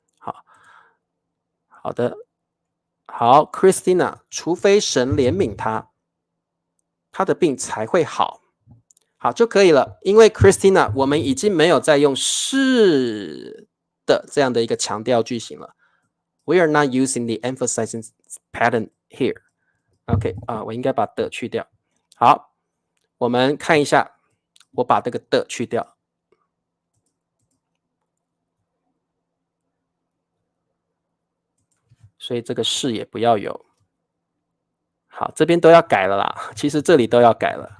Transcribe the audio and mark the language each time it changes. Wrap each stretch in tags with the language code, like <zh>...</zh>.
<zh>好，好的，好，Christina，除非神怜悯他，他的病才会好。好就可以了，因为 Christina， 我们已经没有在用是的这样的一个强调句型了。</zh> <en>We are not using the emphasizing pattern here.</en> <zh>OK 我应该把的去掉。好，我们看一下，我把这个的去掉。所以这个是也不要有。好，这边都要改了啦，其实这里都要改了。</zh>